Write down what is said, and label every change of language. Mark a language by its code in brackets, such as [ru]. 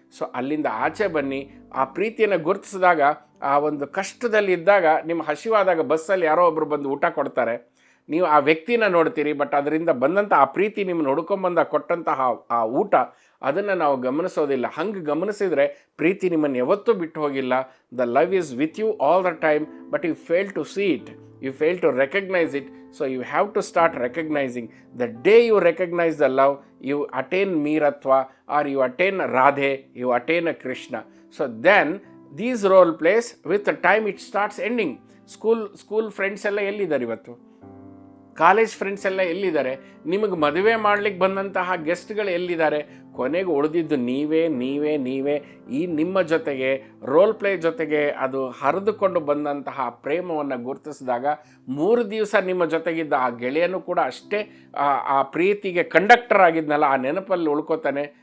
[kn] So ಅಲ್ಲಿಂದ ಆಚೆ ಬನ್ನಿ. ಆ ಪ್ರೀತಿಯನ್ನು ಗುರುತಿಸಿದಾಗ, ಆ ಒಂದು ಕಷ್ಟದಲ್ಲಿ ಇದ್ದಾಗ, ನಿಮ್ಮ ಹಸಿವಾದಾಗ ಬಸ್ಸಲ್ಲಿ ಯಾರೋ ಒಬ್ಬರು ಬಂದು ಊಟ ಕೊಡ್ತಾರೆ, ನೀವು ಆ ವ್ಯಕ್ತಿನ ನೋಡ್ತೀರಿ, ಬಟ್ ಅದರಿಂದ ಬಂದಂಥ ಆ ಪ್ರೀತಿ ನಿಮ್ಮನ್ನು ಹುಡ್ಕೊಂಬಂದ ಕೊಟ್ಟಂತಹ ಆ ಊಟ ಅದನ್ನು ನಾವು ಗಮನಿಸೋದಿಲ್ಲ. ಹಂಗೆ ಗಮನಿಸಿದರೆ ಪ್ರೀತಿ ನಿಮ್ಮನ್ನು ಯಾವತ್ತೂ ಬಿಟ್ಟು ಹೋಗಿಲ್ಲ. [en] The love is with you all the time, but you fail to see it, you fail to recognize it. So you have to start recognizing. The day you recognize the love, you attain Meeratva, or you attain Radhe, you attain a Krishna. So then these role plays, with the time it starts ending. [kn] School friends ಎಲ್ಲ ಎಲ್ಲಿದ್ದಾರೆ ಇವತ್ತು? College friends ಎಲ್ಲ ಎಲ್ಲಿದ್ದಾರೆ? ನಿಮಗೆ ಮದುವೆ ಮಾಡಲಿಕ್ಕೆ ಬಂದಂತಹ ಗೆಸ್ಟ್ಗಳು ಎಲ್ಲಿದ್ದಾರೆ? ಕೊನೆಗೆ ಉಳಿದಿದ್ದು ನೀವೇ ಈ ನಿಮ್ಮ ಜೊತೆಗೆ ರೋಲ್ ಪ್ಲೇ ಜೊತೆಗೆ ಅದು ಹರಿದುಕೊಂಡು ಬಂದಂತಹ ಪ್ರೇಮವನ್ನು ಗುರುತಿಸಿದಾಗ 3 ದಿವಸ ನಿಮ್ಮ ಜೊತೆಗಿದ್ದ ಆ ಗೆಳೆಯನೂ ಕೂಡ ಅಷ್ಟೇ ಆ ಪ್ರೀತಿಗೆ ಕಂಡಕ್ಟರ್ ಆಗಿದ್ನಲ್ಲ, ಆ ನೆನಪಲ್ಲಿ ಉಳ್ಕೋತಾನೆ.